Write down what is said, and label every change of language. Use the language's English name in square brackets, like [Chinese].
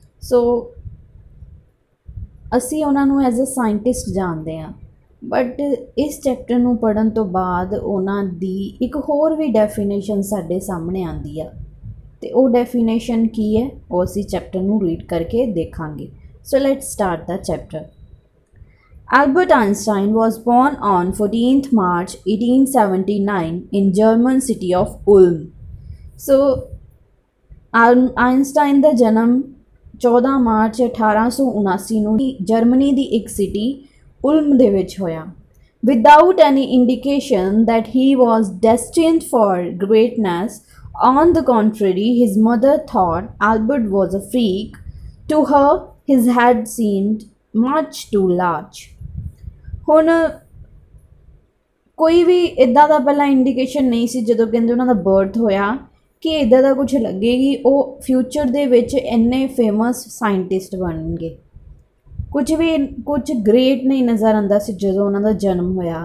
[Punjabi] ਸੋ ਅਸੀਂ ਉਹਨਾਂ ਨੂੰ [English] as a scientist [Punjabi] ਜਾਣਦੇ ਹਾਂ, ਬਟ ਇਸ ਚੈਪਟਰ ਨੂੰ ਪੜ੍ਹਨ ਤੋਂ ਬਾਅਦ ਉਹਨਾਂ ਦੀ ਇੱਕ ਹੋਰ ਵੀ ਡੈਫੀਨੇਸ਼ਨ ਸਾਡੇ ਸਾਹਮਣੇ ਆਉਂਦੀ ਆ ਅਤੇ ਉਹ ਡੈਫੀਨੇਸ਼ਨ ਕੀ ਹੈ ਉਹ ਅਸੀਂ ਚੈਪਟਰ ਨੂੰ ਰੀਡ ਕਰਕੇ ਦੇਖਾਂਗੇ। [English] So let's start the chapter. Albert Einstein was born on 14th March 1879 in German city of Ulm. [Punjabi] So, Einstein ਦਾ ਜਨਮ 14 ਮਾਰਚ 1879 ਨੂੰ ਜਰਮਨੀ ਦੀ ਇੱਕ ਸਿਟੀ ਉਲਮ ਦੇ ਵਿੱਚ ਹੋਇਆ। [English] Without any indication that he was destined for greatness, on the contrary, his mother thought Albert was a freak. To her, his head seemed much too large. [Punjabi] ਹੁਣ ਕੋਈ ਵੀ ਇੱਦਾਂ ਦਾ ਪਹਿਲਾਂ ਇੰਡੀਕੇਸ਼ਨ ਨਹੀਂ ਸੀ ਜਦੋਂ ਕਹਿੰਦੇ ਉਹਨਾਂ ਦਾ ਬਰਥ ਹੋਇਆ ਕਿ ਇੱਦਾਂ ਦਾ ਕੁਝ ਲੱਗੇਗੀ ਉਹ ਫਿਊਚਰ ਦੇ ਵਿੱਚ ਇੰਨੇ ਫੇਮਸ ਸਾਇੰਟਿਸਟ ਬਣਨਗੇ। ਕੁਝ ਗ੍ਰੇਟ ਨਹੀਂ ਨਜ਼ਰ ਆਉਂਦਾ ਸੀ ਜਦੋਂ ਉਹਨਾਂ ਦਾ ਜਨਮ ਹੋਇਆ।